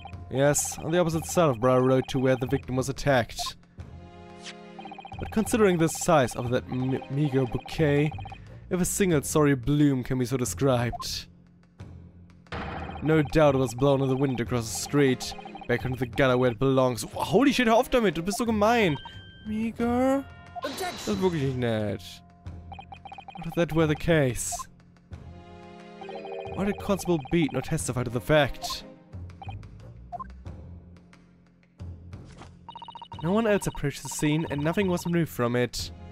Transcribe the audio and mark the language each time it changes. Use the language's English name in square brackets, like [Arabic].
[English] Yes, on the opposite side of Brow Road to where the victim was attacked. But considering the size of that meager bouquet, if a single sorry bloom can be so described, no doubt it was blown in the wind across the street, back into the gutter where it belongs. Oh, holy shit, [German] hör auf damit, du bist so gemein. Meager? Das ist wirklich nicht nett. [English] What if that were the case? Why did Constable Beat not testify to the fact? No one else approached the scene and nothing was removed from it.